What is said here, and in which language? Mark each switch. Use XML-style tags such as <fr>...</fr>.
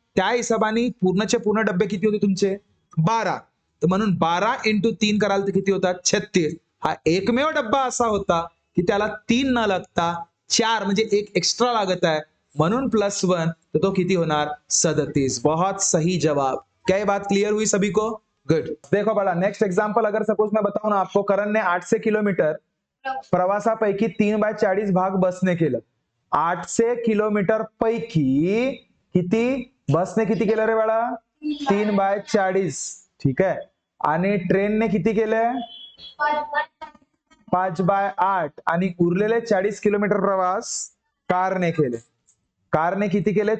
<mr>त्या हिशोबाने पूर्णचे पूर्ण डब्बे किती होते तुमचे? 12। तर म्हणून 12 × 3 कराल तर किती होतात? 36। हा एकमेव डब्बा असा होता की त्याला 3 न लागता 4 म्हणजे 1 एक्स्ट्रा लागत आहे, म्हणून +1, तो तो किती होणार?</mr> <hi>37। बहुत सही जवाब। क्या ये बात क्लियर हुई सभी को? गुड। देखो बड़ा, नेक्स्ट एग्जांपल अगर सपोज मैं बताऊं ना आपको,</hi> <mr>करण ने 800 किलोमीटर प्रवासापैकी 3/40 भाग बसने केलं। 800 किलोमीटर पैकी किती बसने किती केलं रे बाळा? 3/40। ठीक आहे, आणि ट्रेनने किती केलंय? 5/8, आणि उरलेले 40 किलोमीटर प्रवास कारने केले। कारने किती केले?</mr>